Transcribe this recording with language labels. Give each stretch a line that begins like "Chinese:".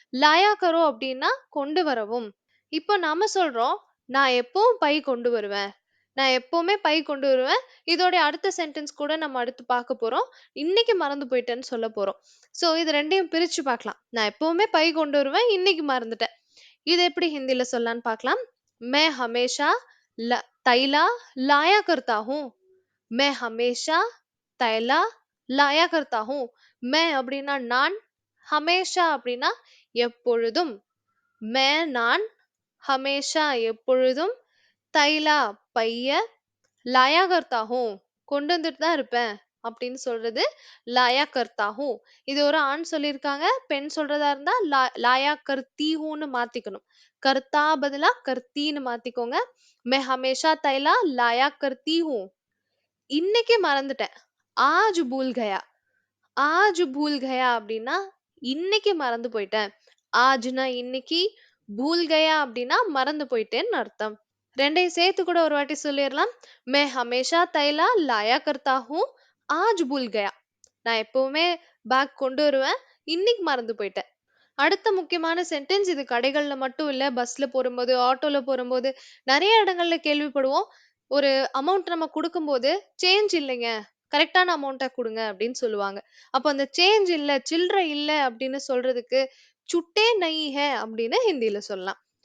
Tamil: Liar கரோ அப்படின்னா கொண்டு வரவும். இப்போ நாம சொல்றோம், "நான் எப்பவும் பை கொண்டு வருவேன். நான் எப்பவுமே பை கொண்டு வருவேன்." இதோடைய அடுத்த சென்டென்ஸ் கூட நம்ம அடுத்து பார்க்க போறோம். இன்னைக்கு மறந்து போயிட்டேன்னு சொல்லப் போறோம். சோ இது 2யும் பிரிச்சு பார்க்கலாம். நான் எப்பவுமே பை கொண்டு வருவேன். இன்னைக்கு மறந்துட்டேன். இது எப்படி ஹிந்தில சொல்லலாம்ன்னு பார்க்கலாம்.
Hindi: मैं हमेशा ल तैला लाया करता हूँ. मैं हमेशा तैला लाया करता हूँ.
Tamil: मैं அப்படின்னா நான், हमेशा அப்படின்னா எப்பொழுதும். நான் ஹமேஷா எப்பொழுதும், தைலா பைய, லாயா கர்த்தா ஹூம் கொண்டு வந்துட்டு தான் இருப்பேன் அப்படின்னு சொல்றது லாயா கர்த்தா ஹூம். இது ஒரு ஆண் சொல்லியிருக்காங்க. பெண் சொல்றதா இருந்தா லாயா கர்த்தி ஹூன்னு மாத்திக்கணும். கர்த்தா பதிலா கர்த்தின்னு மாத்திக்கோங்க.
Hindi: மே ஹமேஷா தைலா லாயா கர்த்தி ஹூம்.
Tamil: இன்னைக்கு மறந்துட்டேன்.
Hindi: ஆஜ் பூல் கயா.
Tamil: ஆஜ் பூல் கயா அப்படின்னா இன்னைக்கு மறந்து போயிட்டேன். ஆஜ்னா இன்னைக்கு, பூல் கயா அப்படின்னா மறந்து போயிட்டேன்னு அர்த்தம். 2யும் சேர்த்து கூட ஒரு வாட்டி சொல்லிரலாம்.
Hindi: मैं हमेशा थैला लाया करता हूँ, आज भूल गया.
Tamil: நான் எப்பவுமே பேக் கொண்டு வருவேன். இன்னைக்கு மறந்து போயிட்டேன். அடுத்த முக்கியமான சென்டென்ஸ் இது கடைகள்ல மட்டும் இல்ல, பஸ்ல போறம்போது, ஆட்டோல போறம்போது, நெறைய இடங்கள்ல கேள்விப்படுவோம். ஒரு அமௌண்ட் நம்ம குடுக்கும்போது, "சேஞ்ச் இல்லைங்க. கரெக்ட்டான அமௌண்ட்டா குடுங்க" அப்படின்னு சொல்லுவாங்க. அப்ப அந்த சேஞ்ச் இல்ல, சில்லறை இல்ல அப்படின்னு சொல்றதுக்கு,
Hindi: "சுட்டே நஹி ஹை"
Tamil: அப்படின்னு ஹிந்தில சொல்லலாம்.